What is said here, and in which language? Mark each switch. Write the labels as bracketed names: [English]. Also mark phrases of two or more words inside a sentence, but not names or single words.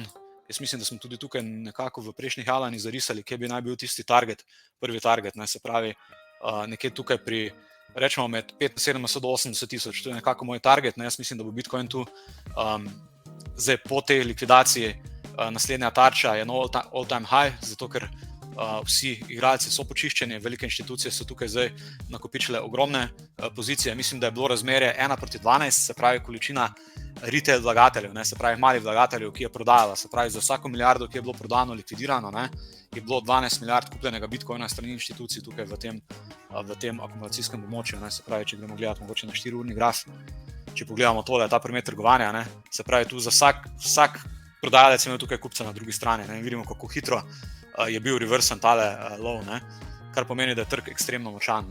[Slovenian] Jaz mislim, da smo tudi tukaj nekako v prejšnjih jalajnih zarisali, kje bi naj bil tisti target, prvi target, se pravi nekje tukaj pri, rečemo med 75 do 80 tisoč, to je nekako moj target, jaz mislim, da bo Bitcoin tu zdaj po tej likvidaciji naslednja tarča je nov [English] all-time high, [Slovenian] zato ker vsi igralci so počiščeni, velike inštitucije so tukaj zdaj nakopičile ogromne pozicije. Mislim, da je bilo razmerje 1:12, se pravi količina retail vlagateljev, se pravi malih vlagateljev, ki je prodajala, se pravi za vsako milijardo, ki je bilo prodano, likvidirano, je bilo 12 milijard kupljenega bitcoina strani inštitucij tukaj v tem akumulacijskem območju, se pravi, če gremo gledati mogoče na 4-urni graf, če pogledamo tole, ta primer trgovanja, se pravi tu za vsak prodajalec ima tukaj kupca na drugi strani, vidimo, kako hitro je bil reversen tale low, kar pomeni, da je trg ekstremno močan.